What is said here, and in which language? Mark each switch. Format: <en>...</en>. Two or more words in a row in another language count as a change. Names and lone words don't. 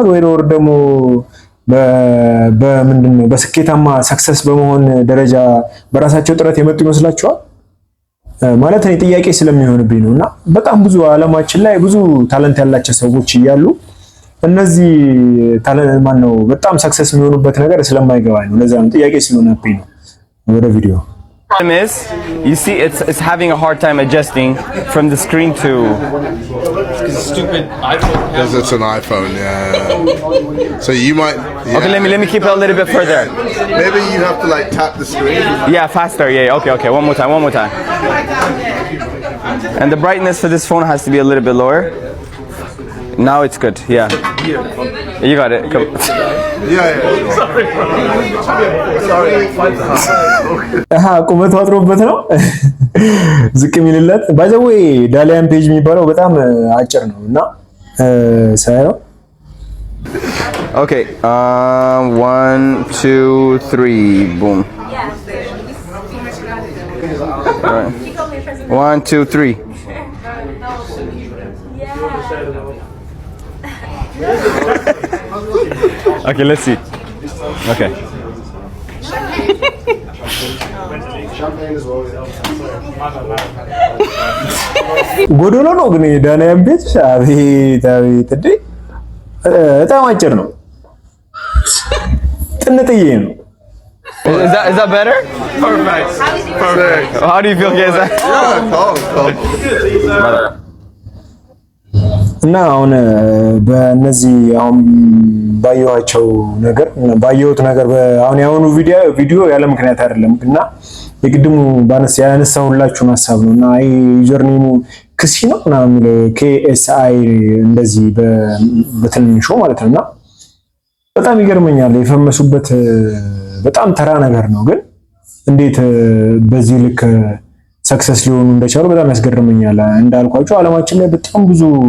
<am>ወይ ወር ደግሞ በምንድነው በስኬታማ ሰክሰስ በመሆን ደረጃ በራሳቸው ጥረት የመጡ ይመስላችኋል? ማለት እኔ ጥያቄ ስለሚሆንብኝ ነውና በጣም ብዙ ዓለማችን ላይ ብዙ ታለንት ያላቸው ሰዎች እያሉ እነዚህ ታለንት ማነው በጣም ሰክሰስ የሚሆኑበት ነገር ስለማይገባኝ ነው። ለዛ ነው ጥያቄ ስለሆነብኝ ነው። ወደ ቪዲዮ</am> <en>is, you see it's having a hard time adjusting from the screen to stupid iPhone. Because it's an iPhone, yeah. So you might. Yeah. Okay, let me keep it a little bit further. Maybe you have to like tap the screen. Yeah, faster. Yeah. Okay. One more time. And the brightness for this phone has to be a little bit lower. Now it's good. Yeah. You got it. Come. Yeah. Sorry.</en> <am>ቁመቱ አጥሮበት ነው ዝቅ የሚልለት።</am> <en>by the way</en> <am>ዳሊያን ፔጅ የሚባለው በጣም አጭር ነው እና ሳይው</am> <en>Okay. 1 2 3 boom. All right. 1 2 3. Okay, let's see. Okay.</en> <am>ጎዶሎ ነው ግን ዳሊያን ፔጅ አቤት እንዴ! በጣም አጭር ነው። ጥንጥዬ ነው።</am> <en>Is that better? Perfect. How do you feel, guys?</en> <am>እና አሁን በእነዚህ አሁን ባየሁት ነገር አሁን ያሁኑ ቪዲዮ ያለ ምክንያት አይደለም እና የቅድሙ ያነሳሁላችሁን ሐሳብ ነውና</am> <en>user name</en> <am>ክሲ ነው እና KSI እንደዚህ በትንሹ ማለት ነውና በጣም ይገርመኛል። የፈመሱበት በጣም ተራ ነገር ነው፣ ግን እንዴት በዚህ ልክ ሰክሰስ ሊሆኑ እንደቻሉ በጣም ያስገርመኛል። እንዳልኳችሁ ዓለማችን ላይ በጣም ብዙ</am>